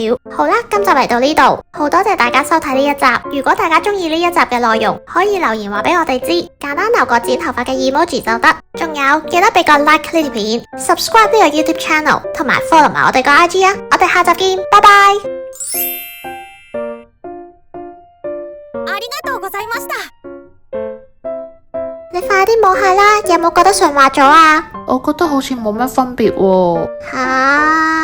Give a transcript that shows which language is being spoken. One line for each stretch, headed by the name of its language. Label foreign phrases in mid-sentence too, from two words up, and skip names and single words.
Cantonese: 好啦，今集嚟到呢度，好多謝大家收睇呢一集。如果大家中意呢一集嘅內容，可以留言話俾我哋知，簡單留個剪頭髮嘅 emoji 就得。仲有記得俾個 like 呢條片 ，subscribe 呢個 YouTube channel， 同埋 follow 埋我哋個 IG 啊！我哋下集見，拜拜。
Japanese: ありがとうございました。
Cantonese: 你快啲摸下啦，有冇覺得順滑咗啊？我覺得好似冇乜分別喎。吓？